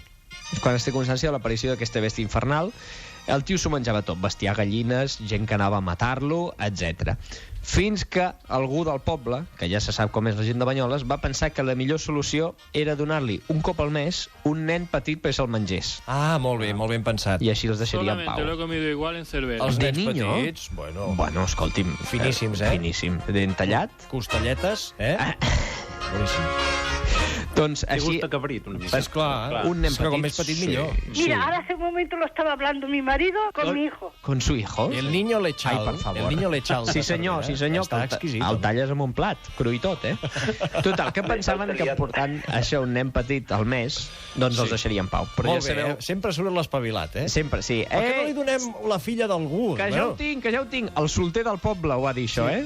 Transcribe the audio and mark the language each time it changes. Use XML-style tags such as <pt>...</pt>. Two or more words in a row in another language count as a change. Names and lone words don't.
<ca>És quan es té constància de l'aparició d'aquesta bèstia infernal. El tio s'ho menjava tot, bestiar gallines, gent que anava a matar-lo, etc. Fins que algú del poble, que ja se sap com és la gent de Banyoles, va pensar que la millor solució era donar-li un cop al mes un nen petit perquè se'l mengés. Molt ben pensat. I així els deixaria en pau.</ca> <es>Solamente lo he comido igual en Cervera.</es> <ca>Els De nens niño? petits, Bueno, escolti'm... Finíssims, eh? Finíssim. Ben tallat. Costelletes, Boníssim. Doncs Té així... gust de cabrit, una mica. Esclar, Un nen és que com petit, més petit millor. sí. Mira,</ca> <es>ahora hace un momento lo estaba hablando mi marido con mi hijo. Con su hijo. El niño lechal.</es> <ca>Ai, per favor.</ca> <es>El niño lechal.</es> <ca>Sí, senyor, Està que exquisit. el talles amb un plat, cru i tot, eh? Total, que pensaven que portant això un nen petit al mes, doncs els deixaria en pau. Però Molt ja bé, sabeu... sempre surt l'espavilat, eh? Sempre, sí. Per què no li donem la filla d'algú? Que ja ho tinc. El solter del poble ho ha dit, això, eh?</ca>